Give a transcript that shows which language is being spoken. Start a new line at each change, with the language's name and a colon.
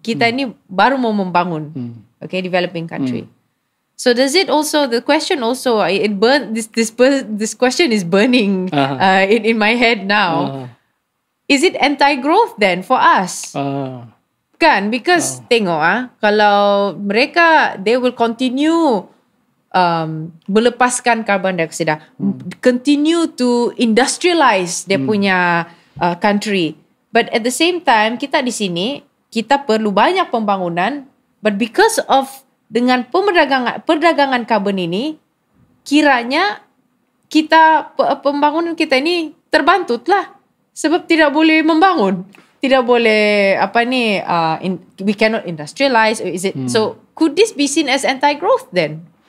Malay: Kita ini baru mau membangun.
English: Okay, developing country. So does it also, the question also, this question is burning in my head now. Is it anti-growth then for us?
Malay: Kan?
English: Because
Malay: tengok kalau mereka,
English: they will continue
Malay: melepaskan
English: carbon dioxide, continue to industrialize
Malay: dia punya
English: country. But at the same time,
Malay: kita di sini, kita perlu banyak pembangunan,
English: but because of
Malay: dengan perdagangan karbon ini, kiranya kita pembangunan kita ini terbantut lah. Sebab tidak boleh membangun, tidak boleh
English: we cannot industrialize. Is it so? Could this be seen as anti-growth then?